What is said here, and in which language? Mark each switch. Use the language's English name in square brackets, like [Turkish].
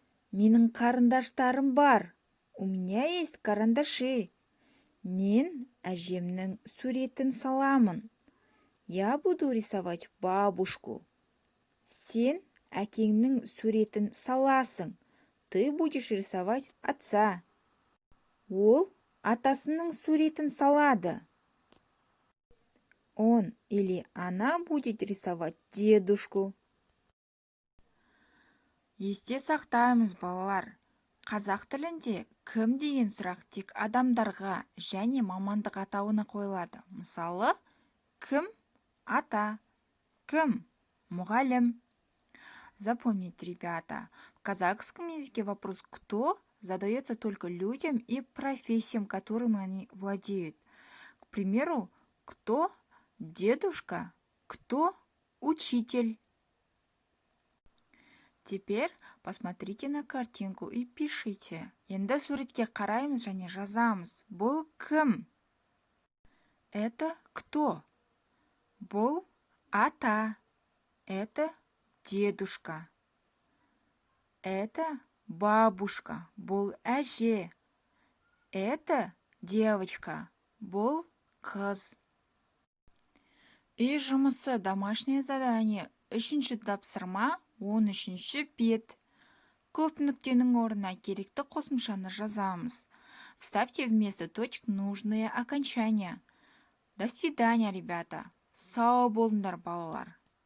[Kazakh] Менің қарындаштарым бар. [Russian] У меня есть карандаши. [Kazakh] Мен әжемнің суретін саламын. [Russian] Я буду рисовать бабушку. [Kazakh] Сен әкеңнің суретін саласың. [Russian] Ты будешь рисовать отца. [Kazakh] Ол атасының суретін салады. [Russian] Он или она будет рисовать дедушку. [Kazakh] Есте сақтаймыз, балалар. Қазақ тілінде кім деген сұрақ тек адамдарға және мамандық атауына қойылады. Мысалы, кім ата, кім мұғалім. [Russian] Запомните, ребята, в казахском языке вопрос «кто» задается только людям и профессиям, которыми они владеют. К примеру, кто дедушка, кто учитель. Теперь посмотрите на картинку и пишите. [Kazakh] Енді суретке қараймыз және жазамыз. Бұл кім? [Russian] Это кто? [Kazakh] Бұл ата. [Russian] Это дедушка. Это бабушка. [Kazakh] Бұл әже. [Russian] Это девочка. [Kazakh] Бұл қыз. Үй жұмысы, [Russian] домашнее задание. [Kazakh] Үшінші тапсырма, 13-ші бет. Көп нүктенің орнына керекті қосымшаны жазамыз. [Russian] Вставьте вместо точек нужные окончания. До свидания, ребята. [Kazakh] Сау болыңдар, балалар.